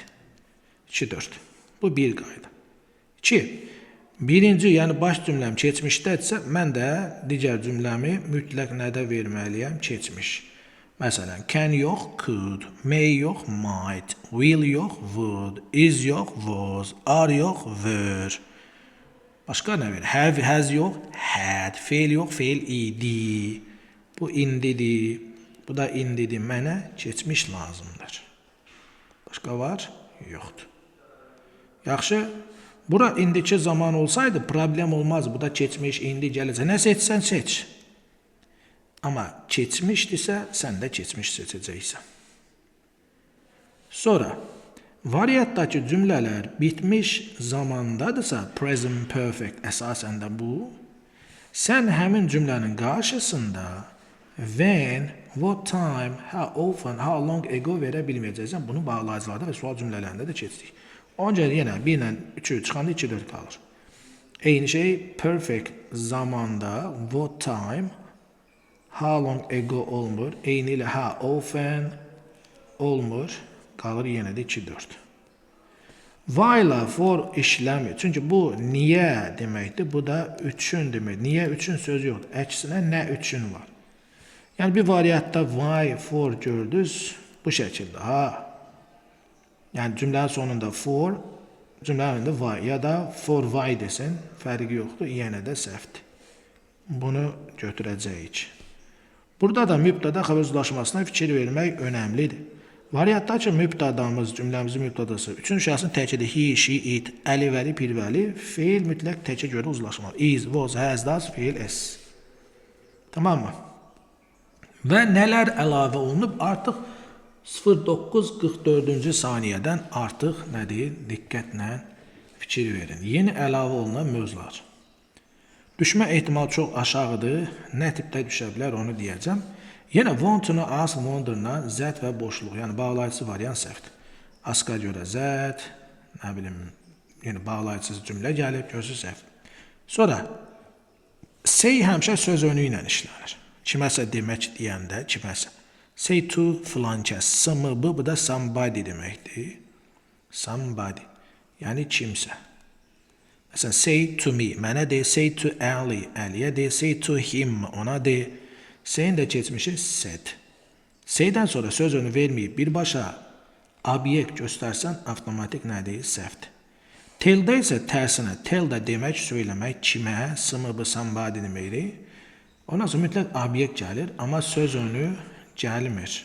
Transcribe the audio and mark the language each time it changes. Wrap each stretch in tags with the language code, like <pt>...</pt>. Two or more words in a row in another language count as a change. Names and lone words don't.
<az>2, 4. Bu bir qayda. 2. Birinci, yəni baş cümləm keçmişdədirsə, mən də digər cümləmi mütləq nədə verməliyəm? Keçmiş. Məsələn, can yox,</az> <en>could, may yox, might, will yox, would, is yox, was, are yox, were.</en> <az>Başqa nə verir?</az> <en>Have, has</en> <az>yox, had, fail yox, fail idi. Bu indidir. Bu da indidir. Mənə keçmiş lazımdır. Başqa var? Yoxdur. Yaxşı, bura indiki zaman olsaydı problem olmaz. Bu da keçmiş, indi, gələcək. Nə seçsən seç. Amma keçmişdirsə, sən də keçmiş seçəcəksən. Sonra, variantdakı cümlələr bitmiş zamandadırsa,</az> <en>present perfect</en> <az>əsasən də bu, sən həmin cümlənin qarşısında</az> <en>when, what time, how often, how long ago</en> <az>verə bilməyəcəksən. Bunu bağlayıcılarda və sual cümlələrində də keçdik. Onca yenə 1 ilə 3 çıxanda 2, 4 qalır. Eyni şey perfect zamanda</az> <en>what time, how long ago</en> <az>olmur. Eyni ilə</az> <en>how often</en> <az>olmur. Qalır yenə də 2, 4.</az> <en>While for</en> <az>işləmir. Çünki bu niyə deməkdir. Bu da üçün deməkdir. Niyə üçün sözü yoxdur. Əksinə nə üçün var. Yəni bir variantda</az> <en>why for</en> <az>gördünüz bu şəkildə. Yəni cümlənin sonunda for, cümlənin önündə why ya da</az> <en>for why</en> <az>desin, fərqi yoxdur, yenə də səhvdir. Bunu götürəcəyik. Burada da mübtada xəbər uzlaşmasına fikir vermək önəmlidir. Variantdakı mübtadamız, cümləmizin mübtadası, üçün şəxsin təkidi</az> <en>he, she, it,</en> <az>əlivəli, pirvəli, feil mütləq təkə görə uzlaşmalı.</az> <en>Is, was, has, does,</en> <az>feil, s. Tamam mı? Və nələr əlavə olunub? Artıq 09:44-cü saniyədən artıq nədir? Diqqətlə fikir verin. Yeni əlavə olunan mövzular. Düşmə ehtimalı çox aşağıdır. Nə tipdə düşə bilər onu deyəcəm.</az> <en>Yenə want to know, ask,</en> <az>wonder-la zət və boşluq, yəni bağlayıcı variant səhvdir. Aska görə zət, nə bilim, yəni bağlayıcısız cümlə gəlib, görürsüz səhv. Sonra say həmişə söz önü ilə işlənir. Kiməsə demək deyəndə, kiməsə.</az> <en>Say to</en> <az>filan kəs, SMB, bu da somebody deməkdir. Somebody, yəni kimsə. Məsələn,</az> <en>say to me,</en> <az>mənə de,</az> <en>say to Ali,</en> <az>Əliyə de,</az> <en>say to him,</en> <az>ona de. Say'in də keçmişi said. Say'dən sonra söz önü verməyib birbaşa obyekt göstərsən, avtomatik nədir? Səhvdir. Tell-də isə tərsinə, tell də demək, söyləmək, kimə, SMB, somebody deməkdir. Ondan sonra mütləq obyekt gəlir, amma söz önü gəlmir.</az>